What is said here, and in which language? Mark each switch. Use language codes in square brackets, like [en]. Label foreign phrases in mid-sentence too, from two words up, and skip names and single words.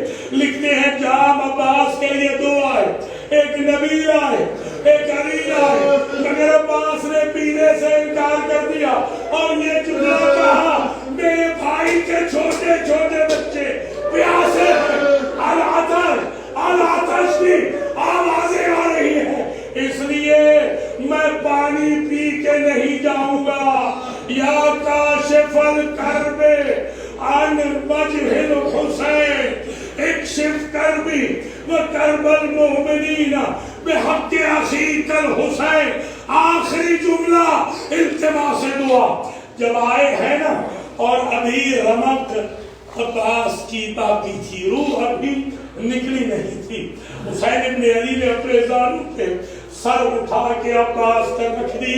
[ur] لکھتے ہیں جام عباس کے لیے دو آئے، ایک نبی لائے، ایک علی لائے، مگر عباس نے پینے سے انکار کر دیا اور یہ جملہ کہا میرے بھائی کے چھوٹے چھوٹے بچے پیاسے ہیں، العطش کی آوازیں آ رہی ہیں، اس لیے میں پانی پی کے نہیں جاؤں گا۔ [ar] یا کاشف الکرب عن وجہ الحسین اکشف کربی وکرب المؤمنین بحق اخیک الحسین۔ [ur] آخری جملہ التماس دعا۔ جب آئے ہیں نا اور ابھی رمق عباس کی باقی تھی، روح ابھی نکلی نہیں تھی۔ حسین ابن علی نے اپنے زانوں پہ سر اٹھا کے عباس تک رکھ دیا۔